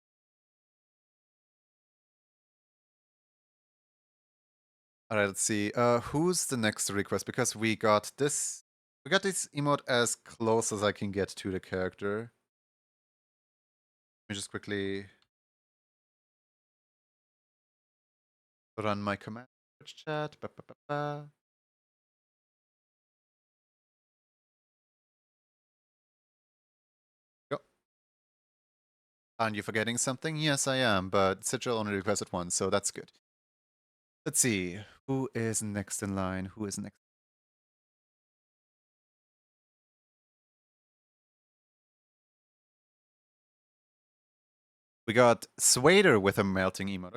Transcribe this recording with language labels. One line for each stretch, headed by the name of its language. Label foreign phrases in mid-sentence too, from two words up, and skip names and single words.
English: Alright, let's see. Who's the next request? Because we got this emote as close as I can get to the character. Let me just quickly run my command chat. Ba, ba, ba, ba. Go. Aren't you forgetting something? Yes, I am, but Sigil only requested one, so that's good. Let's see. Who is next in line? Who is next? We got Swader with a melting emote.